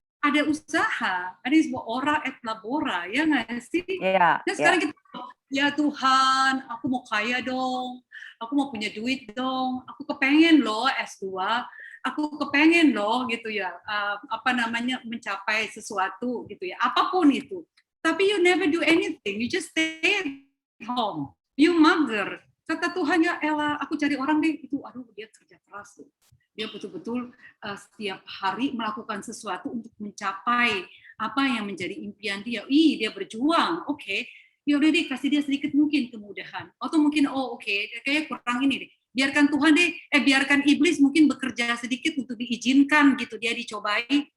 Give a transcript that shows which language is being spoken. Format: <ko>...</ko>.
<id>Ada usaha, ada sebuah ora et labora, ya nggak sih? Iya. Nah sekarang kita, ya Tuhan, aku mau kaya dong, aku mau punya duit dong, aku kepengen loh S2, aku kepengen loh gitu ya, mencapai sesuatu gitu ya, apapun itu.</id> <en>Tapi you never do anything, you just stay at home, you mager.</en> <id>Kata Tuhan, ya elah, aku cari orang deh, itu aduh dia kerja keras tuh. Dia betul-betul setiap hari melakukan sesuatu untuk mencapai apa yang menjadi impian dia. Dia berjuang, oke. Ya udah deh, kasih dia sedikit mungkin kemudahan. Atau mungkin, kayak kurang ini deh. Biarkan Tuhan deh, biarkan iblis mungkin bekerja sedikit untuk diizinkan gitu, dia dicobai.</id>